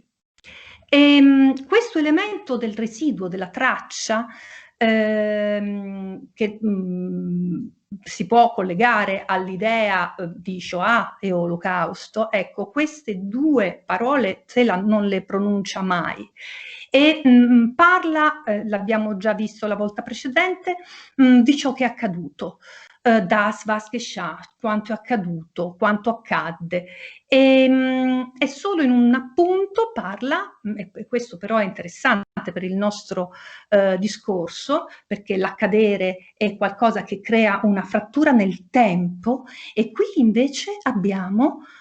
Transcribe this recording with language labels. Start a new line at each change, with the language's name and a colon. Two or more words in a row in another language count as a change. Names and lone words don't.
Italian: Questo elemento del residuo, della traccia, che si può collegare all'idea di Shoah e Olocausto, ecco, queste due parole Celan non le pronuncia mai. E parla, l'abbiamo già visto la volta precedente, di ciò che è accaduto,
German: das was geschah,
Italian: quanto è accaduto, quanto accadde. E solo in un appunto parla, e questo però è interessante per il nostro discorso, perché l'accadere è qualcosa che crea una frattura nel tempo, e qui invece abbiamo